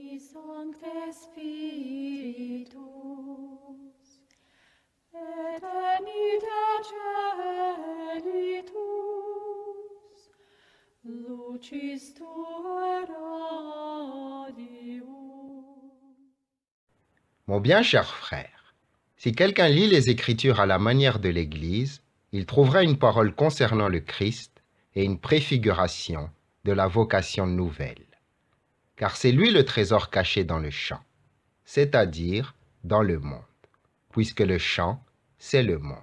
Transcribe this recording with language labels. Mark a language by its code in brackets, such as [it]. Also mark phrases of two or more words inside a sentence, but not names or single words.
[la] Sancte Spiritus, et venite celitus, lucis tuae radium. [fr] Mon bien cher frère, si quelqu'un lit les Écritures à la manière de l'Église, il trouvera une parole concernant le Christ et une préfiguration de la vocation nouvelle. Car c'est lui le trésor caché dans le champ, c'est-à-dire dans le monde, puisque le champ, c'est le monde.